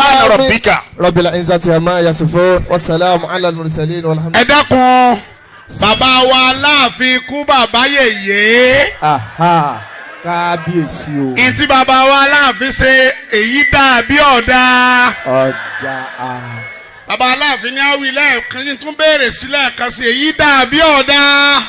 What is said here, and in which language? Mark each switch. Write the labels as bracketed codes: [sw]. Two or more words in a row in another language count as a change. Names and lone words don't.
[ar] rabbika. رب العزة عما يصفون وسلام على المرسلين والحمد لله. [yo] ẹ dákun bàbá wa Aláàfin kú bàbá yèyé. kábíyèsí o. ìtì bàbá wa Aláàfin ṣe èyí dàbí ọ̀dà. bàbá Aláàfin ní àwí lẹ́ẹ̀kan yìí tún béèrè sílẹ̀ kan sí èyí dàbí ọ̀dà.